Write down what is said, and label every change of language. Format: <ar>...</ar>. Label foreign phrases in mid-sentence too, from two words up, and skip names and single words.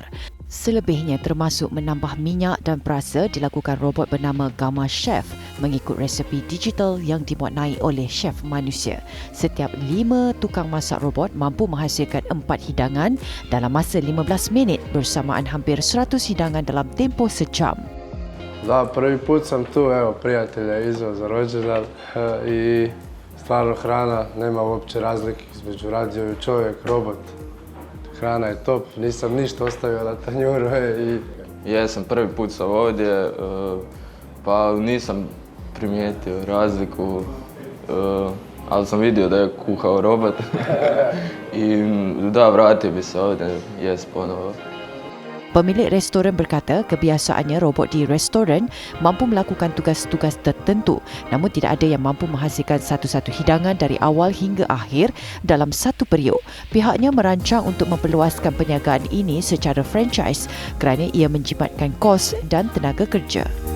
<ms>Selebihnya termasuk menambah minyak dan perasa dilakukan robot bernama Gamma Chef mengikut resepi digital yang dimuatnai oleh chef manusia. Setiap 5 tukang masak robot mampu menghasilkan 4 hidangan dalam masa 15 minit bersamaan hampir 100 hidangan dalam tempoh sejam.</ms> <hr>Da, prvi put sam tu, evo, prijatelja izveo za rođendan i stvarno hrana, nema uopće razlike između radio i čovjek, robot. Hrana je top, nisam ništa ostavio na tanjuru i... Jesam, prvi put sam ovdje, pa nisam primijetio razliku. ali sam vidio da je kuhao robot i da, vratio bi se ovdje jest ponovo.</hr> <ms>Pemilik restoran berkata kebiasaannya robot di restoran mampu melakukan tugas-tugas tertentu, namun tidak ada yang mampu menghasilkan satu-satu hidangan dari awal hingga akhir dalam satu periuk. Pihaknya merancang untuk memperluaskan perniagaan ini secara franchise kerana ia menjimatkan kos dan tenaga kerja.</ms>